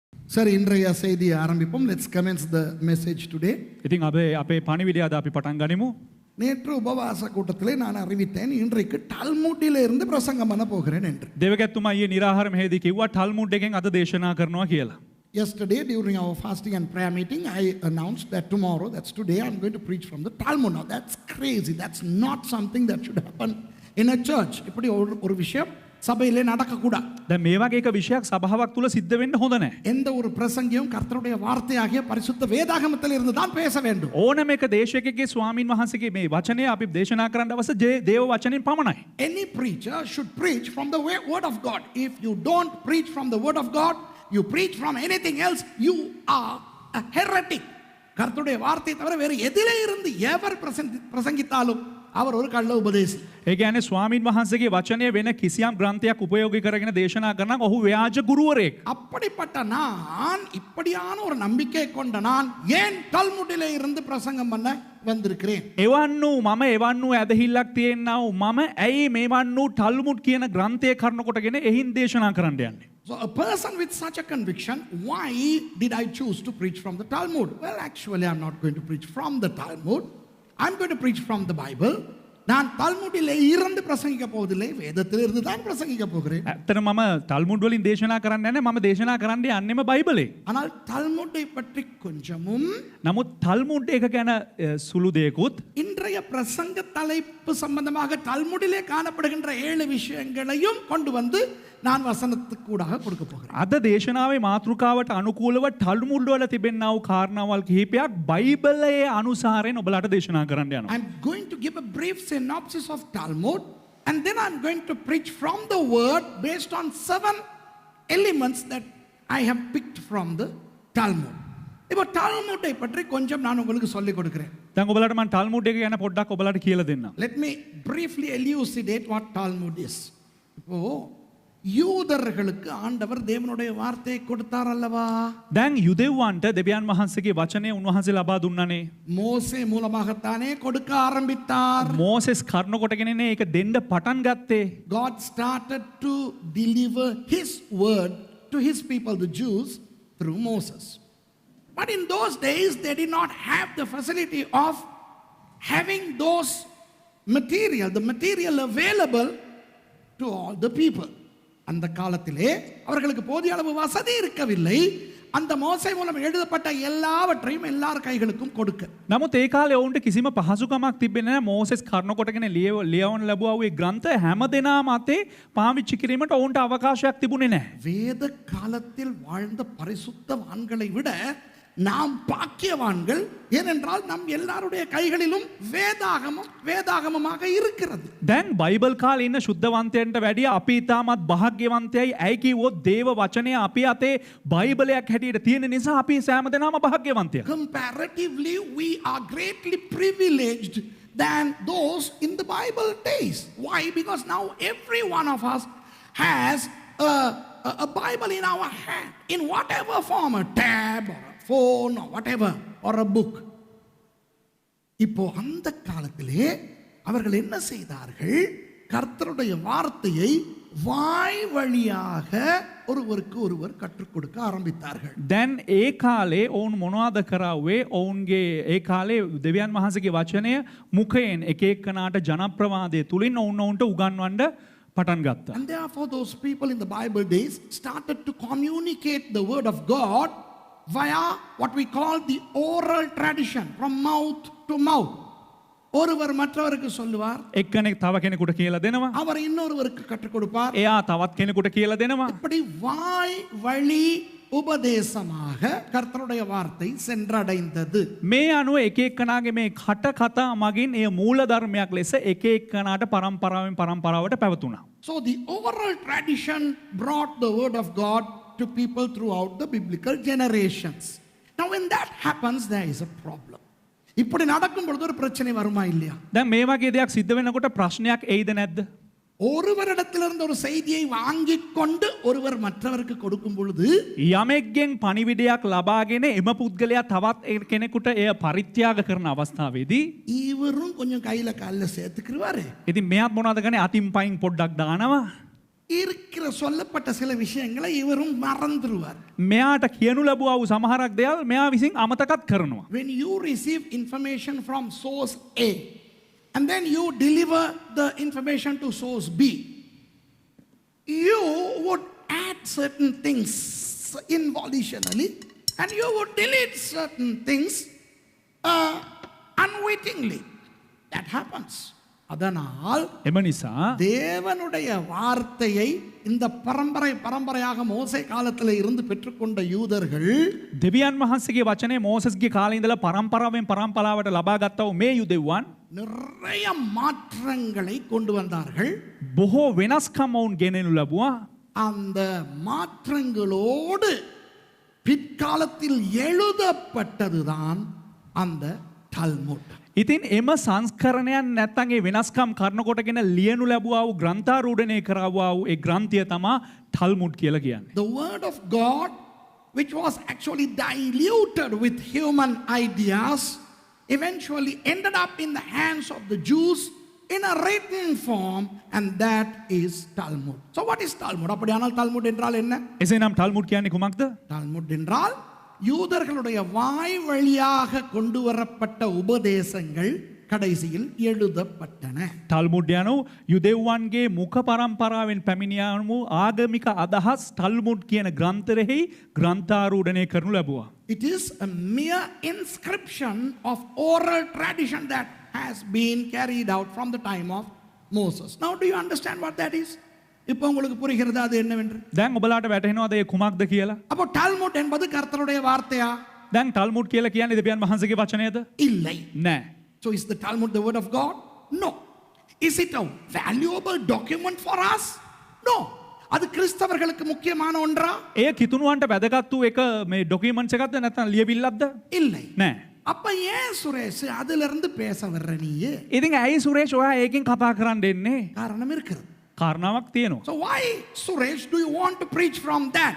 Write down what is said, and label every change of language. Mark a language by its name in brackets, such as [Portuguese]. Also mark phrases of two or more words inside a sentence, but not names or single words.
[Tamil] சரி, இன்றைய செய்தியை ஆரம்பிப்போம். [English] Let's commence the message today. [Sinhala] ඉතින් අපේ පණිවිඩය අද අපි පටන් ගනිමු. [Tamil] நேற்று உபவாச கூட்டத்திலே நான் அறிவித்தேன், இன்றைக்கு டால்முட்டிலே இருந்து பிரசங்கம் பண்ண போகிறேன் என்று. [Sinhala] දෙවගැත්තුමා ඊයේ නිරාහාර මෙහෙදී කිව්වා ටල්මුඩ් එකෙන් අද දේශනා කරනවා කියලා. [English] Yesterday during our fasting and prayer meeting, I announced that tomorrow, that's today, I'm going to preach from the Talmud. Now that's crazy. That's not something that should happen in a church. [Tamil] இப்படி ஒரு விஷயம் சபையிலே நடக்கக்கூடாது. [Sinhala] දැන් මේ වගේ එක විෂයක් සභාවක් තුල සිද්ධ වෙන්න හොඳ නැහැ. [Tamil] எந்த ஒரு பிரசங்கியும் கர்த்தருடைய வார்த்தையாகிய பரிசுத்த வேதாகமத்தில் இருந்து தான் பேச வேண்டும். [Sinhala] ඕනම එක දේශකයෙක්ගේ ස්වාමින් වහන්සේගේ මේ වචනය අපි දේශනා කරන්න අවශ්‍ය දේව වචනෙන් පමණයි. [English] Any preacher should preach from the word of God. If you don't preach from the word of God, you preach from anything else, you are a heretic. [Tamil] கர்த்தருடைய வார்த்தை தவிர வேறு எதிலே இருந்து எவர் பிரசங்கித்தாலும் அவர் ஒரு கள்ள உபதேசி. [Sinhala] ඒ කියන්නේ ස්වාමින් වහන්සේගේ වචනය වෙන කිසියම් ග්‍රන්ථයක් උපයෝගී කරගෙන දේශනා කරන ඔහු ව්‍යාජ ගුරුවරයෙක්. [Tamil] அப்படிப்பட்ட நான், இப்படியான ஒரு நம்பிக்கை கொண்ட நான் ஏன் டால்முடிலே இருந்து பிரசங்கம் பண்ண வந்திருக்கிறேன்? [Sinhala] එවන් වූ මම එවන් වූ ඇදහිල්ලක් තියෙනා වූ මම ඇයි මේවන් වූ ටල්මුඩ් කියන ග්‍රන්ථය කරන කොටගෙන එහින් දේශනා කරන්න යන්නේ? [English] So a person with such a conviction, why did I choose to preach from the Talmud? Well, actually I'm not going to preach from the Talmud. I'm going to preach from the Bible. [Tamil] நான் தால்முடிலே இருந்து பிரசங்கிக்க போவதில்லை, வேதத்தில் இருந்து தான் பிரசங்கிக்க போகிறேன். [Sinhala] ඇත්තට මම ටල්මුඩ් වලින් දේශනා කරන්නේ නැහැ, මම දේශනා කරන්න යන්නේම බයිබලේ. [Tamil] ஆனால் தால்முடை பற்றி கொஞ்சமும், [Sinhala] නමුත් ටල්මුඩ් එක ගැන සුළු දෙයකුත් [Tamil] இன்றைய பிரசங்க தலைப்பு சம்பந்தமாக தால்முடிலே காணப்படுகின்ற 7 விஷயங்களையும் கொண்டு வந்து நான் வசனத்துக்கூடாக கொடுக்க போகிறேன். [Sinhala] අද දේශනාවේ මාතෘකාවට අනුකූලව ටල්මුඩ් වල තිබෙනා වූ කාරණාවල් කිහිපයක් බයිබලයේ අනුසාරයෙන් ඔබලාට දේශනා කරන්න යනවා. [English] I'm going to give a brief synopsis of Talmud, and then I'm going to preach from the word based on 7 elements that I have picked from the Talmud. [Tamil] இப்போ டால்முட்டை பற்றி கொஞ்சம் நான் உங்களுக்கு சொல்லிக் கொடுக்கிறேன். [Sinhala] දැන් ඔබලාට මම ටල්මුඩ් එක ගැන පොඩ්ඩක් ඔබලාට කියලා දෙන්නම්. [English] Let me briefly elucidate what Talmud is. [Tamil] இப்போ யூதர்களுக்கு ஆண்டவர் தேவனுடைய வார்த்தையை கொடுத்தார் அல்லவா? [Sinhala] දැන් යුදෙව්වන්ට දෙවියන් වහන්සේගේ වචනය උන්වහන්සේ ලබා දුන්නානේ. [Tamil] மோசே மூலமாகத்தானே கொடுக்க ஆரம்பித்தார். [Sinhala] මෝසෙස් කර්ණ කොටගෙනනේ ඒක දෙන්න පටන් ගත්තේ. [English] God started to deliver his word to his people, the Jews, through Moses. But in those days they did not have the facility of having those the material available to all the people. [Tamil] அந்த காலத்திலே அவர்களுக்கு போதிய அளவு வசதி இருக்கவில்லை. அந்த மோசே மூலம் எழுதப்பட்ட எல்லாவற்றையும் எல்லார் கைகளுக்கும் கொடுக்க. [Sinhala] නමුත් ඒ කාලේ ඔවුන්ට කිසිම පහසුකමක් තිබෙන්නේ නැහැ. මෝසෙස් කර්ණ කොටගෙන ලියවන්න ලැබුවා වූ ග්‍රන්ථ හැම දෙනාම අතේ පාවිච්චි කිරීමට ඔවුන්ට අවකාශයක් තිබුණේ නැහැ. [Tamil] வேத காலத்தில் வாழ்ந்த பரிசுத்தவான்களை விட நாம் பாக்கியவான்கள். ஏனென்றால் நம் எல்லாருடைய கைகளிலும் வேதாகமமாக இருக்கிறது. [Sinhala] දැන් බයිබල් කාලේ ඉන්න ශුද්ධවන්තයන්ට වැඩිය අපි ඊටමත් භාග්‍යවන්තයයි. ඇයි කිව්වොත් දේව වචනය අපි අතේ බයිබලයක් හැටියට තියෙන නිසා අපි සෑම දෙනාම භාග්‍යවන්තයෝ. [English] Comparatively we are greatly privileged than those in the Bible days. Why? Because now every one of us has a Bible in our hand, in whatever form, a tab or a phone or whatever, or a book. [Tamil] இப்போ அந்த காலத்திலே அவர்கள் என்ன செய்தார்கள்? கர்த்தருடைய வார்த்தையை வாய் வழியாக ஒருவருக்கு ஒருவர் கற்றுக் கொடுக்க ஆரம்பித்தார்கள். [Sinhala] දැන් ඒ කාලේ ඔවුන් මොනවද කරාවේ? ඔවුන්ගේ ඒ කාලේ දෙවියන් වහන්සේගේ වචනය මුඛයෙන් එක එක්කනාට ජනප්‍රවාදයේ තුලින් ඔවුන්ට උගන්වන්න පටන් ගත්තා. [English] And therefore those people in the Bible days started to communicate the word of God via what we call the oral tradition, from mouth to mouth. [Tamil] ஒருவர் மற்றவருக்கு சொல்லுவார், [Sinhala] එක්කෙනෙක් තව කෙනෙකුට කියලා දෙනවා, [Tamil] அவர் இன்னொருவருக்கு கற்றுக் கொடுப்பார். [Sinhala] එයා තවත් කෙනෙකුට කියලා දෙනවා. [Tamil] இப்படி வாய் வழி උපදේශமாக කර්තරුடைய வார்த்தை சென்றடைந்தது. [Sinhala] මේ අනුව එක එක්කනාගේ මේ කට කතා මගින් එය මූල ධර්මයක් ලෙස එක එක්කනාට පරම්පරාවෙන් පරම්පරාවට පැවතුණා. [English] So the oral tradition brought the word of God to people throughout the biblical generations. Now when that happens, there is a problem. [Tamil] இப்படி நடக்கும் பொழுது ஒரு பிரச்சனை வருமா இல்லையா? [Sinhala] දැන් මේ වගේ දෙයක් සිද්ධ වෙනකොට ප්‍රශ්නයක් එයිද නැද්ද? [Tamil] ஒருவரிடத்திலிருந்து ஒரு செய்தியை வாங்கிக் கொண்டு ஒருவர் மற்றவருக்கு கொடுக்கும் பொழுது, [Sinhala] යමෙක්ගෙන් පණිවිඩයක් ලබාගෙන එම පුද්ගලයා තවත් කෙනෙකුට එය පරිත්‍යාග කරන අවස්ථාවේදී [Tamil] இவரும் கொஞ்சம் கையில கால்ல சேர்த்துக்குவாரு. [Sinhala] ඉතින් මෙයාත් මොනවද කරන්නේ? අතින් පයින් පොඩ්ඩක් දානවා. [Tamil] இருக்கிற சொல்லப்பட்ட சில விஷயங்களை இவரும் மறந்துருவார். [Sinhala] මෙයාට කියනු ලැබුවා වූ සමහරක් දේවල් මෙයා විසින් අමතකත් කරනවා. [English] When you receive information from source A and then you deliver the information to source B, you would add certain things involutionally and you would delete certain things unwittingly. That happens. [Tamil] அதனால் [Sinhala] එම නිසා [Tamil] தேவனுடைய வார்த்தையை இந்த பரம்பரையாக மோசே காலத்தில் இருந்து பெற்றுக்கொண்ட யூதர்கள் [Sinhala] දෙවියන් වහන්සේගේ වචනේ මෝසස්ගේ කාලේ ඉඳලා පරම්පරාවෙන් පරම්පරාවට ලබා ගත්තා වූ මේ යුදෙව්වන් [Tamil] நிறைய மாற்றங்களை கொண்டு வந்தார்கள். [Sinhala] බොහෝ වෙනස්කම් වුන් ගෙනෙනු ලැබුවා. [Tamil] அந்த மாற்றங்களோடு பிற்காலத்தில் எழுதப்பட்டதுதான் அந்த தல்முட். [Sinhala] ඉතින් එම සංස්කරණයන් නැත්තම් ඒ වෙනස්කම් කරන කොටගෙන ලියනු ලැබුවා වූ ග්‍රන්ථාරූඪණය කරවුවා වූ ඒ ග්‍රන්ථය තමයි තල්මුඩ් කියලා කියන්නේ. [English] The word of God, which was actually diluted with human ideas, eventually ended up in the hands of the Jews in a written form, and that is Talmud. So what is Talmud? [Tamil] அப்படியானால் Talmud என்றால் என்ன? [Sinhala] එසේනම් තල්මුඩ් කියන්නේ කුමක්ද? [Tamil] Talmud என்றால் யூதர்களுடைய வாய் வழியாக கொண்டு வரப்பட்ட உபதேசங்கள் கடைசியில் எழுதப்பட்டன. [Sinhala] තල්මුඩ් යනු යුදෙව්වන්ගේ මුඛ පරම්පරාවෙන් පැමිණියානු ආගමික අදහස් තල්මුඩ් කියන ග්‍රන්ථරෙහි ග්‍රන්ථාරූඪණය කරනු ලැබුවා. [English] It is a mere inscription of oral tradition that has been carried out from the time of Moses. Now do you understand what that is? [Tamil] இப்போ உங்களுக்கு புரிகிறதா அது என்னவென்று? [Sinhala] දැන් ඔබලාට වැටහෙනවද ඒ කුමක්ද කියලා? [Tamil] அப்போ டால்முட் என்பது கர்த்தருடைய வார்த்தையா? [Sinhala] දැන් තල්මුඩ් කියලා කියන්නේ දෙවියන් වහන්සේගේ වචනයද? [Tamil] இல்லை. [Sinhala] නෑ. [English] So is the Talmud the word of God? No. Is it a valuable document for us? No. [Tamil] அது கிறிஸ்தவர்களுக்கு முக்கியமான ஒன்றா? [Sinhala] එය කිතුණුවන්ට වැදගත් වූ එක මේ ඩොකියුමන්ට්ස් එකක්ද නැත්නම් ලියවිල්ලක්ද? [Tamil] இல்லை. [Sinhala] නෑ. [Tamil] அப்ப ஏன் சுரேஷ் அதுல இருந்து பேச வர்ற நீயே? [Sinhala] ඉතින් ඇයි සුරේෂ් ඔයා ඒකෙන් කතා කරන්න එන්නේ? [Tamil] காரணம் இருக்கிறது. [Sinhala] කාරණාවක් තියෙනවා. [English] So why, Suresh, do you want to preach from that?